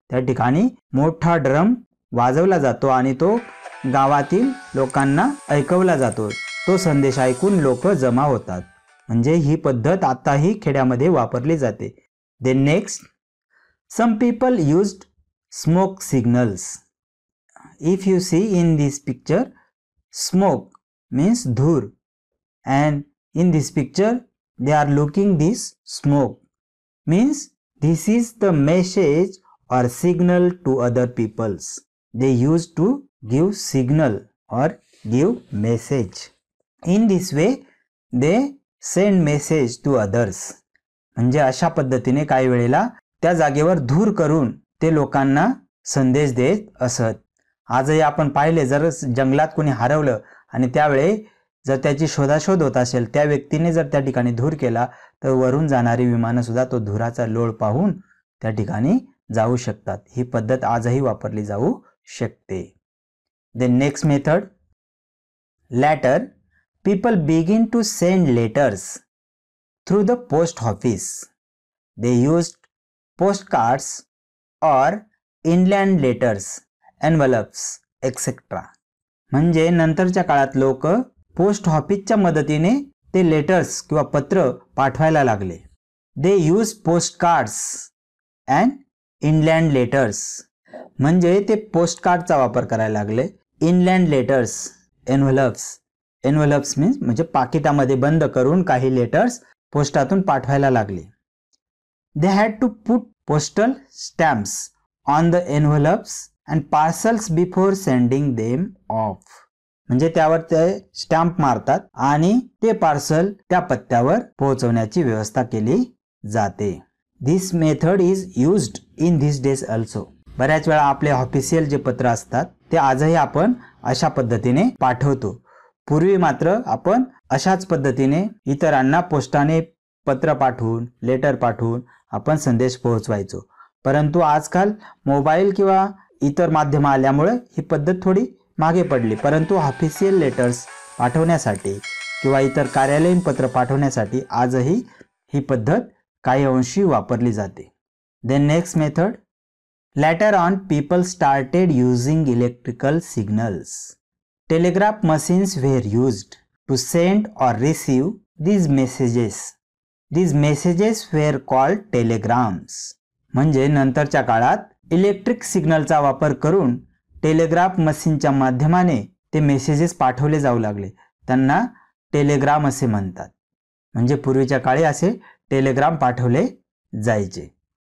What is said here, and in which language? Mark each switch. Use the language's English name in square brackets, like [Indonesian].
[Marathi] त्या ठिकाणी मोठा ड्रम वाजवला जातो आणि तो गावातील लोकांना ऐकवला जातो. तो संदेश ऐकून लोक जमा होतात. म्हणजे ही पद्धत आताही खेड्यामध्ये वापरली जाते. [English] Then next, some people used smoke signals. If you see in this picture, smoke means dhur, and in this picture they are looking this smoke. Means this is the message or signal to other peoples. They used to give signal or give message. In this way they send message to others. [Marathi] म्हणजे अशा पद्धतीने काही वेळेला त्या जागेवर धूर करून ते लोकांना संदेश देत असत. आजही आपण पाहिले, जर जंगलात कोणी हरवलं आणि त्यावेळी जर त्याची शोधाशोध होत असेल, त्या व्यक्तीने जर त्या ठिकाणी धूर केला तर वरून जाणारी विमानं सुद्धा तो धुराचा लोळ पाहून त्या ठिकाणी जाऊ शकतात. ही पद्धत आजही वापरली जाऊ शकते. [English] Then next method, letter. People begin to send letters through the post office. They used postcards or inland letters, envelopes, etc. [Marathi] म्हणजे नंतरच्या काळात लोक पोस्ट ऑफिसच्या मदतीने ते लेटर्स किंवा पत्र पाठवायला लागले. [English] They use postcards and inland letters. [Marathi] म्हणजे ते पोस्टकार्डचा वापर करायला लागले. [English] inland letters, envelopes [Marathi] एनव्हलप्स मीन्स म्हणजे पाकिटामध्ये बंद करून काही लेटर्स पोस्टातून पाठवायला लागले. [English] They had to put postal stamps on the envelopes and parcels before sending them off. [Marathi] म्हणजे त्यावर ते स्टॅम्प मारतात आणि ते पार्सल त्या पत्त्यावर पोहोचवण्याची व्यवस्था केली जाते. [English] This method is used in this days also. [Marathi] बऱ्याच वेळा आपले ऑफिशियल जे पत्र असतात ते आजही आपण अशा पद्धतीने पाठवतो. पूर्वी मात्र आपण अशाच पद्धतीने इतरांना पोस्टाने पत्र पाठवून लेटर पाठवून आपण संदेश पोहोचवायचो. परंतु आजकाल मोबाईल किंवा इतर माध्यम आल्यामुळे ही पद्धत थोडी मागे पडली. परंतु ऑफिशियल लेटर्स पाठवण्यासाठी किंवा इतर कार्यालयीन पत्र पाठवण्यासाठी आजही ही पद्धत काही अंशी वापरली जाते. [English] Then next method. Later on, people started using electrical signals. Telegraph machines were used to send or receive these messages. These messages were called telegrams. [Marathi] म्हणजे नंतरच्या काळात इलेक्ट्रिक सिग्नलचा वापर करून टेलिग्राफ मशीनच्या माध्यमाने ते मेसेजेस पाठवले जाऊ लागले. त्यांना टेलिग्राम असे म्हणतात. म्हणजे पूर्वीच्या काळी असे टेलिग्राम पाठवले जायचे.